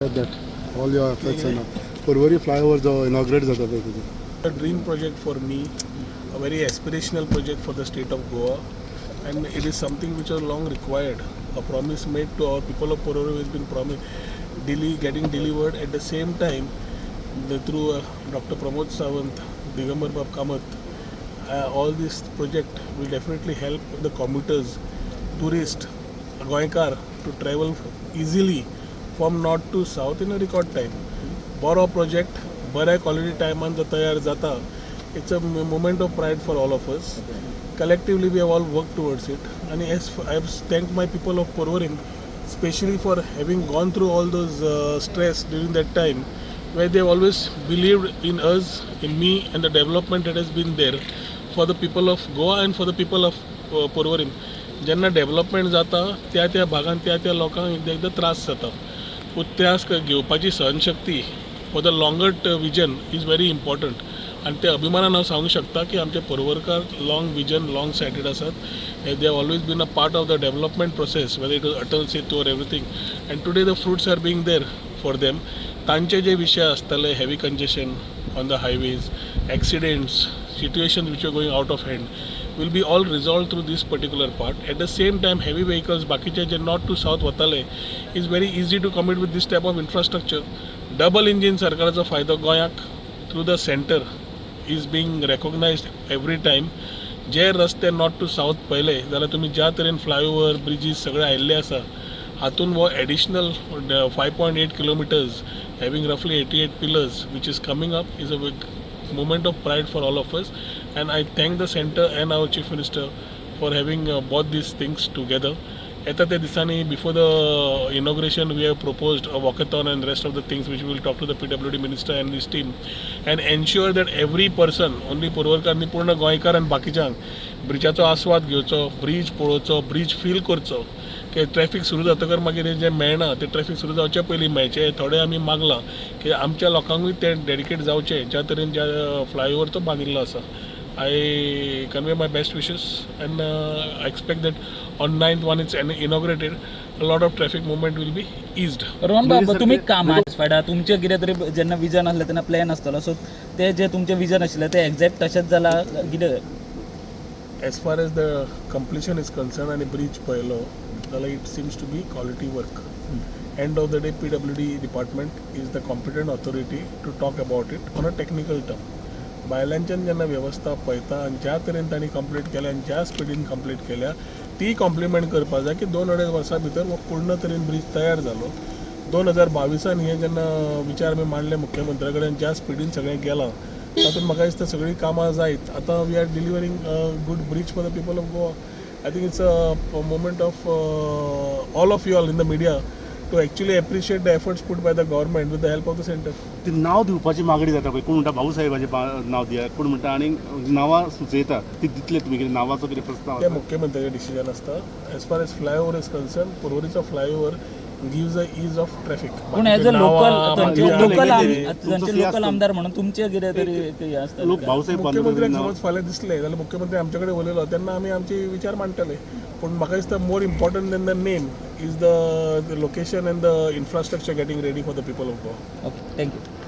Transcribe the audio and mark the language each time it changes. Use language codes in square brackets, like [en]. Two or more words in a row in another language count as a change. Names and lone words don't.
[en] that all your efforts and Porvorim flyover [hi] जो inaugurate जाता है तुझे. [en] A dream project for me, a very aspirational project for the state of Goa, and it is something which was long required. A promise made to our people of Porvorim has been getting delivered at the same time through Dr. Pramod Sawant, Digambar Bab Kamath. All this project will definitely help the commuters, tourists, Goaikar to travel easily from north to south in a record time. [kok] Boro project, बऱ्या [en] quality time [kok] जो तयार जाता, [en] it's a moment of pride for all of us. Collectively we have all worked towards it. And yes, I have thanked my people of Porvorim, especially for having gone through all those stress during that time, where they have always believed in us, in me, and the development that has been there for the people of Goa and for the people of Porvorim. [kok] जेन्ना डेव्हलपमेंट जाता त्या त्या भागांत त्या त्या लोकांक एकदा एकदा त्रास जाता. पूण त्रास घेवपाची सहनशक्ती [en] for the longer vision is very important. [kok] आनी ते अभिमानान हांव सांगूंक शकता की आमचे पर्वरकार [en] long vision long sighted [kok] आसात. [en] they have always been a part of the development process whether it is Atal Setu or everything. and today the fruits are being there for them. [kok] तांचे जे विशय आसतले [en] heavy congestion on the highways, accidents, situations which are going out of hand will be all resolved through this particular part. At the same time, heavy vehicles, [kok] bakiche je [en] north to south watale, is very easy to commit with this type of infrastructure. Double engine [kok] sarkaracho faydo Goyak [en] through the center is being recognized every time. [kok] जे रस्ते [en] north to south [kok] पळयले जाल्यार तुमी ज्या तरेन फ्लायओवर ब्रिजीस सगळे आयिल्ले आसा हातून वो [en] एडिशनल 5.8 kilometers having roughly 88 pillars which is coming up is a big moment of pride for all of us, and I thank the center and our chief minister for having brought these things together. At the disani before the inauguration we have proposed a walkathon and rest of the things which we will talk to the PWD minister and his team and ensure that every person, only porvarkarni [kok] पूर्ण गोंयकार [en] and [kok] बाकीच्यांक ब्रिजाचो आस्वाद घेवचो, ब्रिज पळोवचो, ब्रिज फील करचो. की ट्रॅफिक सुरू जातकर मागीर जे मेळना ते ट्रॅफिक सुरू जावचे पयलीं मेळचे. थोडे आमी मागलां की आमच्या लोकांकूय ते डेडिकेट जावचे ज्या तरेन ज्या फ्लायओवर तो बांदिल्लो आसा. [en] I convey my best wishes and I expect that on 9th when it's inaugurated a lot of traffic movement will be eased. [kok] रोहन बाबा तुम्ही कामाच्या फायदा तुमचे कितें तरी जेन्ना विजन आसलें तेन्ना प्लॅन आसतलो सो ते जे तुमचे विजन आशिल्लें ते एक्झॅक्ट तशेंच जाला कितें? [en] As far as the completion is concerned and a bridge [kok] पळयलो जाल्यार [en] it seems to be quality work. End of the day PWD department is the competent authority to talk about it on a technical term. [kok] बायलांच्यान जेन्ना वेवस्था पळयता आनी ज्या तरेन तांणी कंप्लीट केल्या आनी ज्या स्पिडीन कंप्लीट केल्या ती कॉम्प्लिमेंट करपाक जाय की 2-2.5 वर्सां भितर हो पूर्ण तरेन ब्रिज तयार जालो. 2022 हे जेन्ना विचार आमी मांडले मुख्यमंत्र्या कडेन ज्या स्पिडीन सगळें गेलां तातूंत म्हाका दिसता सगळीं कामां जायत. [en] आतां we are delivering good bridge for the people of Goa. I think it's a moment of all of you all in the media to actually appreciate the efforts put by the government with the help of the center. [kok] ती नाव दिवपाची मागणी जाता पळय. कोण म्हणटा भाऊ साहेबाचें नाव दिया, कोण म्हणटा आनी नांवां सुचयता ती दितले तुमी कितें नांवाचो कितें प्रस्ताव? ते मुख्यमंत्र्याचें डिसिजन आसता. [en] as far as flyover is concern पर्वरीचो flyover gives a ease of traffic. [kok] पूण एज अ लोकल आमदार म्हणून तुमचे कितें तरी आसता. लोक भाऊसाहेब मुख्यमंत्र्याक समज फाल्यां दिसलें जाल्यार मुख्यमंत्री आमचे कडेन उलयलो तेन्ना आमी आमचे विचार मांडटले. पूण म्हाका दिसता [en] more important than the name is the location and the infrastructure getting ready for the people of Goa. Okay, thank you.